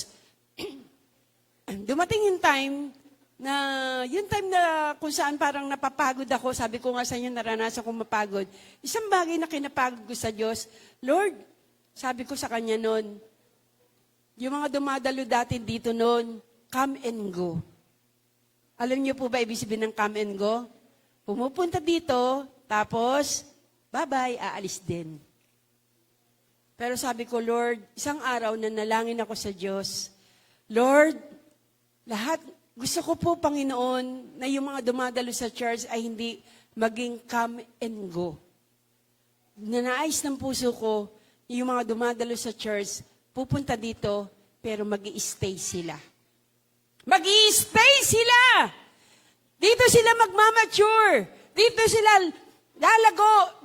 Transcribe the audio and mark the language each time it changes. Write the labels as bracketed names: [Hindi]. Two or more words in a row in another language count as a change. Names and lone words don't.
[Filipino] Dumating yung time na kung saan parang napapagod ako, sabi ko nga sa inyo, naranasan kong mapagod. Isang bagay na kinapagod ko sa Diyos, Lord, sabi ko sa Kanya noon, yung mga dumadalo dati dito noon, [English] come and go. [Filipino] Alam niyo po ba ibig sabihin ng [English] come and go? [Filipino] Pumupunta dito, tapos, bye-bye, aalis din. Pero sabi ko, Lord, isang araw na nalangin ako sa Diyos, Lord, Lahat, gusto ko po, Panginoon, na yung mga dumadalo sa church ay hindi maging [English] come and go. [Filipino] Nanais ng puso ko, yung mga dumadalo sa church, pupunta dito, pero mag-i-stay sila. Mag-i-stay sila! Dito sila magmamature. Dito sila lalago.